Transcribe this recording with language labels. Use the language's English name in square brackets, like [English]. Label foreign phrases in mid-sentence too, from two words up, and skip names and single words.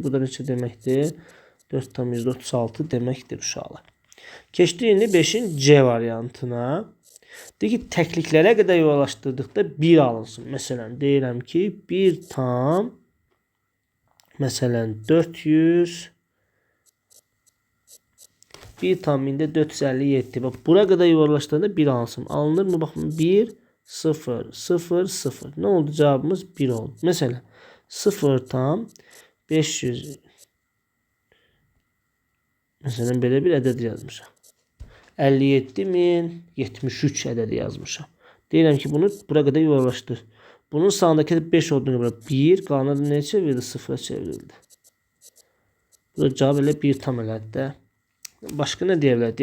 [Azerbaijani] Bu da neçə deməkdir? 4 tam %36 deməkdir uşaqlar. Keçdik indi 5'in C variantına. Deyir ki təkliklərə qədər yuvarlaşdırdıqda 1 alınsın. Məsələn deyirəm ki 1 tam məsələn 400 1 tam 457. [Turkish] Bak buraya kadar yuvarlaştığında 1 alınsın. Alınır mı? Bakın 1 0 0 0. Ne oldu? Cevabımız 1 oldu. Mesela 0 tam 500 mesela [Azerbaijani] belə bir ədəd yazmışam. 57.073 ədədi yazmışam. Deyirəm ki bunu [Turkish] buraya kadar [Azerbaijani] yuvarlaşdır. [Turkish] Bunun sağındaki 5 olduğuna göre [Azerbaijani] 1 qalanı nəyə çevrildi? 0'a çevrildi. Bu da cevap elə 1 tam elədi də. Başqa nə deyə bilər?